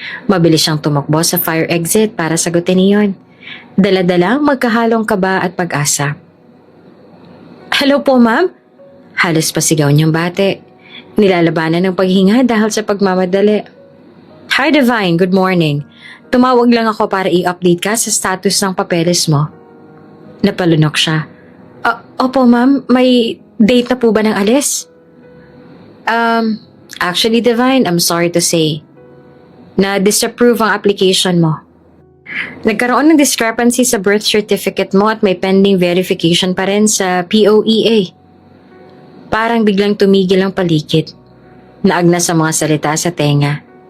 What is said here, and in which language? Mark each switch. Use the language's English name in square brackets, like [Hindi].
[Filipino] Mabilis siyang tumakbo sa fire exit para sagutin niyon. Dala-dalang magkahalong kaba at pag-asa. Hello po, ma'am? Halos pasigaw niyang bate. Nilalabanan ng paghinga dahil sa pagmamadali. [English] Hi, Divine. Good morning. [Filipino] Tumawag lang ako para i-update ka sa status ng papeles mo. Napalunok siya. Opo, ma'am. May date na po ba ng alis? [English] Actually, Divine, I'm sorry to say. [Filipino] na disapprove ang application mo. Nagkaroon ng discrepancy sa birth certificate mo at may pending verification pa rin sa POEA. Parang biglang tumigil ang paligid. Naagna sa mga salita sa tenga.